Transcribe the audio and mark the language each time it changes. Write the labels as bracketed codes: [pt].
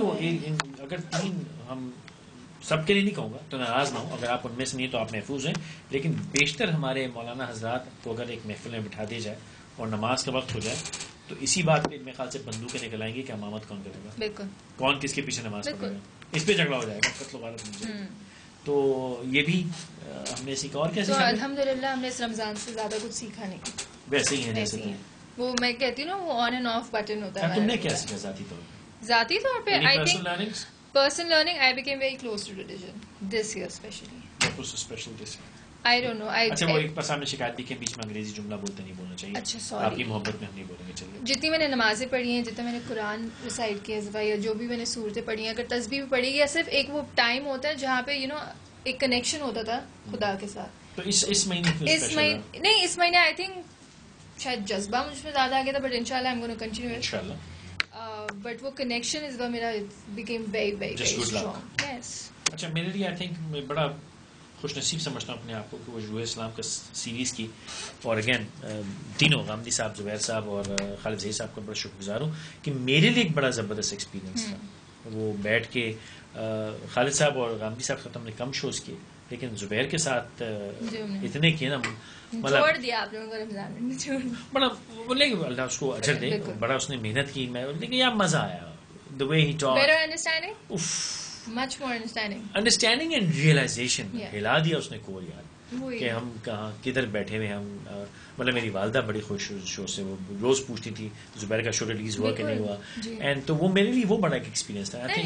[ur] وہ اگر 3 ہم سب کے لیے نہیں کہوں گا تو ناراض نہ ہو, اگر آپ ان میں سے نہیں تو آپ محفوظ ہیں, لیکن بیشتر ہمارے مولانا حضرات کو اگر ایک محفل میں بٹھا دیا جائے اور نماز کا وقت ہو جائے تو اسی بات پہ میرے خیال سے بندوقیں نکل آئیں گی کہ امامت کون کرے گا, بالکل کون کس کے پیچھے نماز پڑھے گا, اس پہ جھگڑا ہو جائے گا, قتل و غارت ہو جائے گا. تو یہ بھی ہم نے سیکھا. اور کیسے الحمدللہ ہم نے اس رمضان سے زیادہ کچھ سیکھا نہیں, ویسے ہی ہے جیسے وہ میں کہتی ہوں نا, وہ آن اینڈ آف بٹن ہوتا ہے. تم نے کیا سیکھا ذاتی طور [en] پہ؟ I think personal learning, I became very close to religion this year especially. What was so special this year? I don't know. [ur] اچھا وہ ایک پسند میں شکایت دی کہ بیچ میں انگریزی جملہ بولتے نہیں بولنا چاہیے. اچھا سوری, آپ کی محبت میں ہم نہیں بولیں گے. چلیے, جتنی میں نے نمازیں پڑھی ہیں, جتنا میں نے قرآن ریسائٹ کیا یا جو بھی میں نے صورتیں پڑھی ہیں, اگر تسبیح بھی پڑھی گی, صرف ایک وہ ٹائم ہوتا ہے جہاں پہ ایک کنیکشن ہوتا تھا خدا کے ساتھ. تو اس مہینے آئی تھنک شاید جذبہ مجھ میں زیادہ آ گیا تھا, بٹ انشاءاللہ [en] I'm going to continue it. [ur] انشاءاللہ. بٹ وہ کنیکشن اس بار میرا [en] became very very very strong. Yes. [ur] اچھا میرے لیے آئی تھنک میں بڑا خوش نصیب سمجھتا ہوں اپنے آپ کو کہ وہ روح اسلام کا سیریز کی, اور اگین تینوں غامدی صاحب, زبیر صاحب اور خالد ظہیر صاحب کا بڑا شکر گزار ہوں کہ میرے لیے ایک بڑا زبردست ایکسپیرینس تھا. وہ بیٹھ کے خالد صاحب اور غامدی صاحب کے ساتھ ہم نے کم شوز کیے, لیکن زبیر کے ساتھ اتنے کیے نا, چھوڑ دیا آپ لوگوں کو رمضان میں, بڑا بولے اللہ اس کو اجر دے, بڑا اس نے محنت کی. میں لیکن یار مزہ آیا, [en] the way he taught, better understanding, much more understanding and realization. [ur] ہلا دیا اس نے کور یار کہ ہم کہاں کدھر بیٹھے ہوئے. ہم مطلب میری والدہ بڑی خوش شو سے, وہ روز پوچھتی تھی زبیر کا شو ریلیز ہوا کہ نہیں ہوا, اینڈ تو وہ میرے لیے وہ بڑا ایک ایکسپیرینس تھا.